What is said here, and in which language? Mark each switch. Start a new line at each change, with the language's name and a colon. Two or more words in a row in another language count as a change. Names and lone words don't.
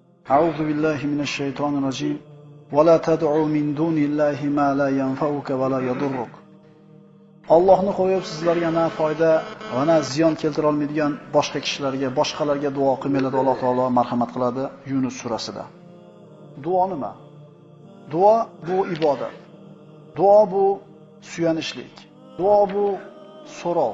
Arabic: أعوذ بالله من الشيطان الرجيم ولا تدعو من دون الله ما لا ينفعك ولا يضرك.
Uzbek: Allohni qo'yib sizlarga na foyda va na ziyon keltira olmaydigan boshqa kishilarga, boshqalarga duo qilmanglar. Alloh taolo marhamat qiladi Yunus surasida. Duo nima? Duo bu ibodat. Duo bu suyanishlik. Duo bu so'rov.